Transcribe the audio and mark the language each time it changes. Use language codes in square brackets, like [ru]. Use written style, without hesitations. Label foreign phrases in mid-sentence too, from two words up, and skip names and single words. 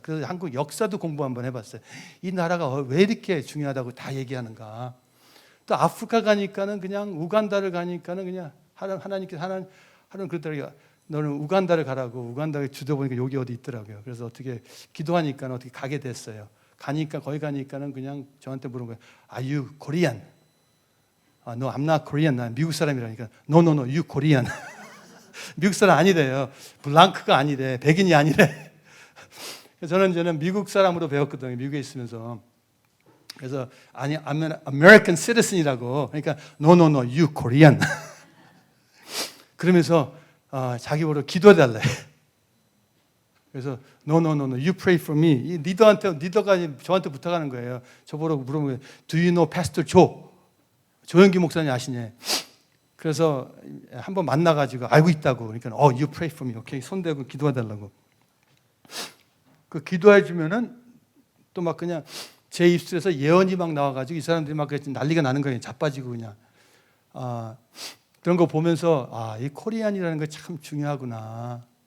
[ko] 그래서 한국 역사도 공부 한번 해봤어요. 이 나라가 왜 이렇게 중요하다고 다 얘기하는가. 또 아프리카 가니까는 그냥 우간다를 가니까는 그냥 하나님께서 하나님 그러더라고요. 너는 우간다를 가라고. 우간다에 주도 보니까 여기 어디 있더라고요. 그래서 어떻게 기도하니까 어떻게 가게 됐어요. 가니까 거기 가니까는 그냥 저한테 물은 거예요. [en] Are you Korean? No, I'm not Korean. [ko] 난 미국 사람이라니까. [en] No, no, no, you Korean. [ko] 미국 사람 아니래요. 블랑크가 아니래. 백인이 아니래. 저는 미국 사람으로 배웠거든요. 미국에 있으면서. 그래서 아니, [en] I'm an American citizen이라고. 그러니까 no, no, no, you Korean. [ko] 그러면서 자기 보러 기도해달래. [en] 그래서 no, no, no, no, you pray for me. [ko] 이 리더가 저한테 부탁하는 거예요. 저보러 물어보면 [en] do you know Pastor Joe? [ko] 조영기 목사님 아시냐? 그래서 한번 만나가지고 알고 있다고. [en] 그러니까 you pray for me. [ko] 오케이, 손 대고 기도해달라고. 그 기도해주면은 또 막 그냥 제 입술에서 예언이 막 나와가지고 이 사람들이 막 난리가 나는 거예요. 자빠지고 그냥. 그런 거 보면서 이 코리안이라는 거 참 중요하구나.